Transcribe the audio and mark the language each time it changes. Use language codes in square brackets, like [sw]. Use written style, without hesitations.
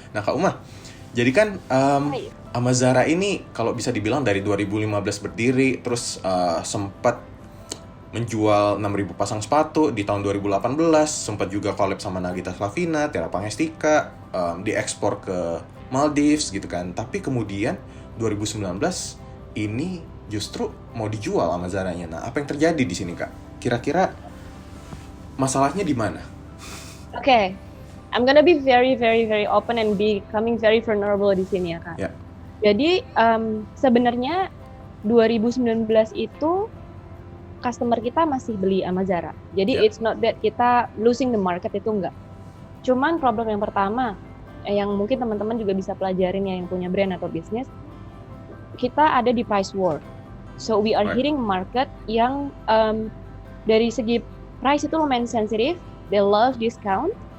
[id] Nah, Kak Uma, jadi kan Amazara ini kalau bisa dibilang dari 2015 berdiri, terus sempat menjual 6.000 pasang sepatu di tahun 2018, sempat juga collab sama Nagita Slavina, Tiara Pangestika, diekspor ke Maldives gitu kan. Tapi kemudian 2019 ini justru mau dijual Amazaranya. Nah, apa yang terjadi di sini, Kak? Kira-kira masalahnya di mana? Oke. [en] I'm gonna be very, very, very open and becoming very vulnerable [id] di sini ya, Kak. Ya. Jadi sebenarnya 2019 itu customer kita masih beli Amazara. Jadi [en] it's not that [id] kita [en] losing the market, [id] itu enggak. Cuman problem yang pertama yang mungkin teman-teman juga bisa pelajarin ya yang punya brand atau bisnis, kita ada di price war. [en] So we are hitting market [id] yang dari segi [en] price [id] itu lumayan sensitif, [en] they love discount.